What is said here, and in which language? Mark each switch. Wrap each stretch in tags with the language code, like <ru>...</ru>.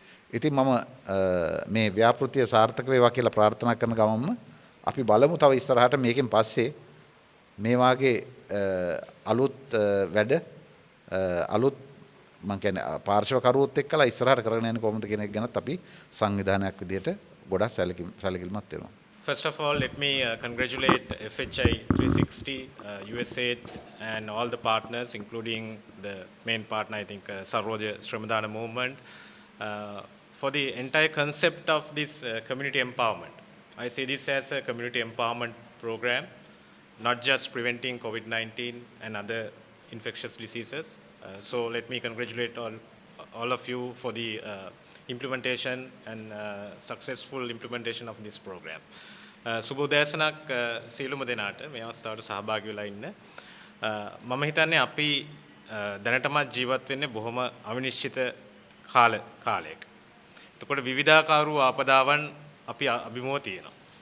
<si>ඉතින් මම මේ ව්‍යාපෘතිය සාර්ථක වේවා කියලා ප්‍රාර්ථනා කරන ගමන්ම අපි බලමු තව ඉස්සරහට මේකෙන් පස්සේ මේ වාගේ අලුත් වැඩ අලුත් මම කියන්නේ පාර්ශව කරුවොත් එක්කලා ඉස්සරහට කරගෙන යන්නේ කොහොමද කියන එක ගැනත් අපි සංවිධානයක් විදිහට ගොඩක් සැලකිලිමත් වෙනවා.</si> <en>First of all, let me congratulate FHI 360, USAID, and all the partners, including the main partner, I think, Sarvoja Srimadana movement, for the entire concept of this community empowerment. I see this as a community empowerment program, not just preventing COVID-19 and other infectious diseases. So let me congratulate all of you for the implementation and successful implementation of this program.</en> <si>සුබෝදෑසනක් සියලුම දෙනාට මේ අවස්ථාවට සහභාගී වෙලා ඉන්න. මම හිතන්නේ අපි දැනටමත් ජීවත් වෙන්නේ බොහොම අවිනිශ්චිත කාලයක. එතකොට විවිධාකාර වූ ආපදාවන් අපි අභිමුව තියෙනවා.</si>